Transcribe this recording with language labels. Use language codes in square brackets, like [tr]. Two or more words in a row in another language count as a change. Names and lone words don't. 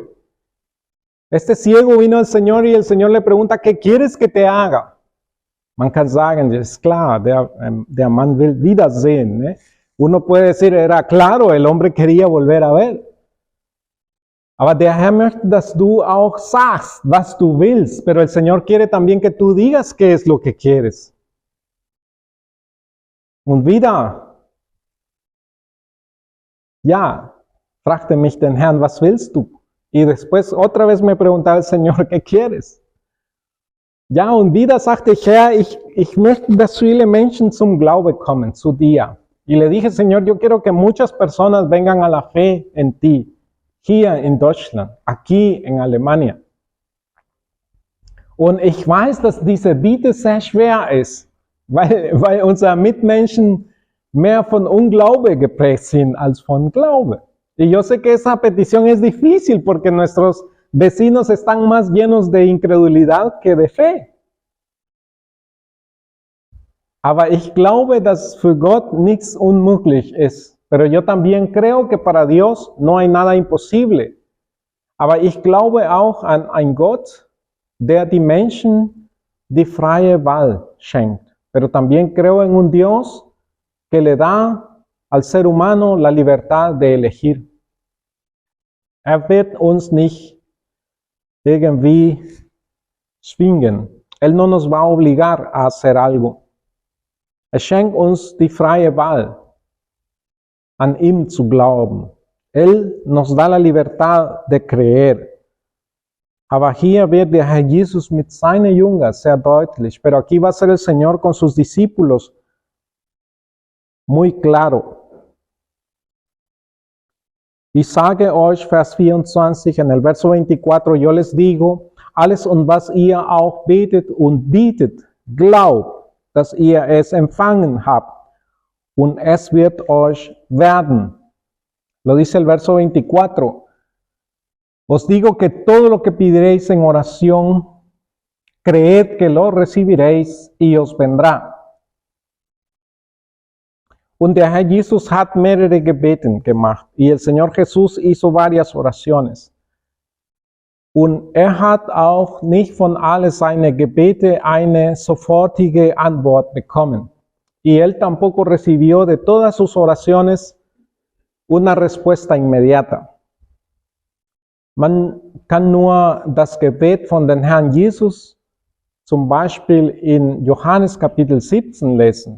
[es] Este ciego vino al Señor y el Señor le pregunta, ¿qué quieres que te haga? [de] Man kann sagen, es klar, der Mann will wiedersehen. ¿Eh? [es] Uno puede decir, era claro, el hombre quería volver a ver. [de] Aber der Herr möchte, dass du auch sagst, was du willst, [es] pero el Señor quiere también que tú digas qué es lo que quieres. [de] Und wieder, ja, fragte mich den Herrn, was willst du? [es] Y después otra vez me preguntaba el Señor, ¿qué quieres? [de] Ja, und wieder sagte ich, Herr, ich möchte, dass viele Menschen zum Glaube kommen, zu dir. [es] Y le dije, Señor, yo quiero que muchas personas vengan a la fe en ti, [de] hier in Deutschland, [es] aquí en Alemania. [de] Und ich weiß, dass diese Bitte sehr schwer ist, weil unsere Mitmenschen mehr von Unglaube geprägt sind als von Glaube. [es] Y yo sé que esa petición es difícil porque nuestros vecinos están más llenos de incredulidad que de fe. [de] Aber ich glaube, dass für Gott nichts unmöglich ist. [es] Pero yo también creo que para Dios no hay nada imposible. [de] Aber ich glaube auch an einen Gott, der die Menschen die freie Wahl schenkt. [es] Pero también creo en un Dios que le da al ser humano la libertad de elegir. [de] Wird uns nicht irgendwie zwingen. [es] Él no nos va a obligar a hacer algo. [de] Schenkt uns die freie Wahl, an ihm zu glauben. [es] Él nos da la libertad de creer. [de] Aber hier wird der Herr Jesus mit seinen Jüngern sehr deutlich. [es] Pero aquí va a ser el Señor con sus discípulos muy claro. [de] Ich sage euch, Vers 24, [es] en el verso 24, yo les digo, [de] alles und was ihr auch betet und bietet, glaubt, dass ihr es empfangen habt und es wird euch werden. [es] Lo dice el verso 24. Os digo que todo lo que pediréis en oración, creed que lo recibiréis y os vendrá. [de] Und der Herr Jesus hat mehrere Gebeten gemacht. [es] Y el Señor Jesús hizo varias oraciones. [de] Und hat auch nicht von alle seine Gebete eine sofortige Antwort bekommen. [es] Y él tampoco recibió de todas sus oraciones una respuesta inmediata. [de] Man kann nur das Gebet von den Herrn Jesus zum Beispiel in Johannes Kapitel 17 lesen.